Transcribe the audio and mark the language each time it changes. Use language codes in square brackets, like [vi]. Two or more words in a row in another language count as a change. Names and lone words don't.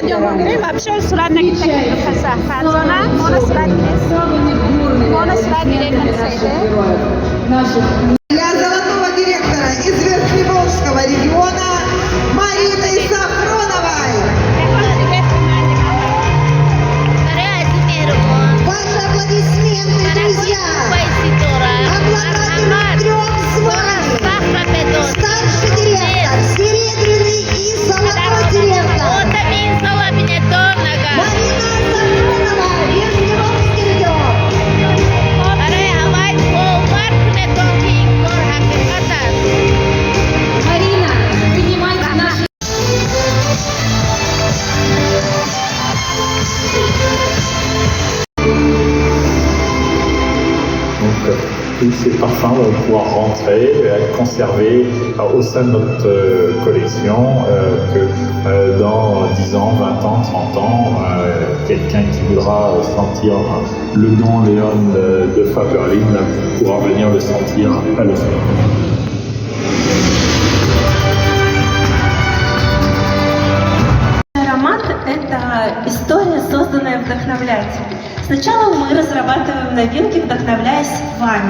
[ru] Для золотого директора из Верхневолжского региона Марины Сафроновой. Ваши аплодисменты, друзья! Обладатель 3 званий. Старший директор, серебряный и золотой директор. Марина Сафронова, Верхневолжский регион. Марина, принимайте наши... [fr] Donc, tous ces parfums vont pouvoir rentrer et être conservés au sein de notre collection, que dans 10 ans, 20 ans, 30 ans, quelqu'un qui voudra sentir le Don Leon de Faberlic pourra venir le sentir à l'océan. [ru] Аромат – это история, созданная вдохновлять. Сначала мы разрабатываем новинки, вдохновляясь вами.